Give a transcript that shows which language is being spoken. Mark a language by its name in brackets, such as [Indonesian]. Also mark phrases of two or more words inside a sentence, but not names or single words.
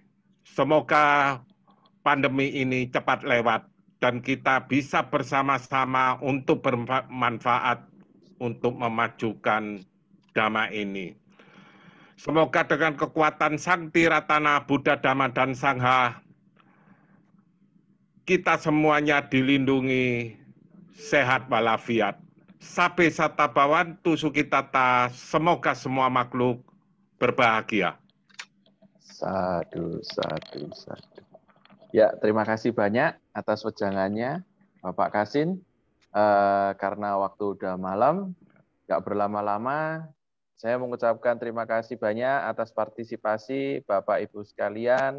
[Indonesian] Semoga pandemi ini cepat lewat dan kita bisa bersama-sama untuk bermanfaat untuk memajukan Dhamma ini. Semoga dengan kekuatan Sang Tiratana Buddha Dhamma dan Sangha, kita semuanya dilindungi, sehat walafiat. [Pali] Sabe sata bhavantu sukitata, [Indonesian] semoga semua makhluk berbahagia. Sadu. Ya, terima kasih banyak atas wejangannya, Bapak Kasin. Karena waktu udah malam, nggak berlama-lama, Saya mengucapkan terima kasih banyak atas partisipasi Bapak Ibu sekalian.